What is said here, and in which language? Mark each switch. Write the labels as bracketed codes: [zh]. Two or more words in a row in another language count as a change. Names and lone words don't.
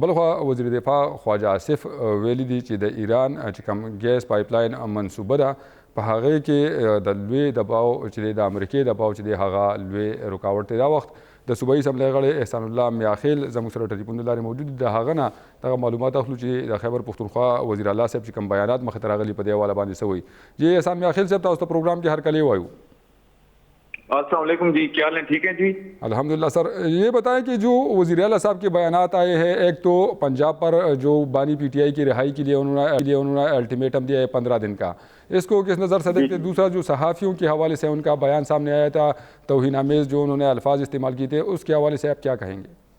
[ps] بلخوا وزیر دفاع خواجه آصف ویلي دي چې د ایران چې کوم [en] gas pipe line [ps] منصوبه ده په هغې کې د لوی دباو چې د امریکې دباو چې دی هغه لوی رکاوټ دی. دا وخت د صوبایي اسمبلی غړی احسان الله میاخیل زموږ سره ټلیفون له لارې موجود دي. د هغه نه دغه معلومات اخلو چې د خیبر پښتونخوا وزیر اعلی صاحب چې کوم بیانات مخې ته راغلي په دې حواله باندې څه وایي. جی احسان میاخیل صاحب تاسو ته پروګرام کې هر کله وایو. [ur] السلام علیکم جی، کیا حال ہیں؟ ٹھیک ہیں جی الحمدللہ. سر یہ بتائیں کہ جو وزیر اعلیٰ صاحب کے بیانات آئے ہیں، ایک تو پنجاب پر جو بانی پی ٹی آئی کی رہائی کے لیے انہوں نے الٹیمیٹم دیا ہے 15 دن کا، اس کو کس نظر سے دیکھتے؟ دوسرا جو صحافیوں کے حوالے سے ان کا بیان سامنے آیا تھا توہین آمیز جو انہوں نے الفاظ استعمال کیے تھے، اس کے حوالے سے آپ کیا کہیں گے؟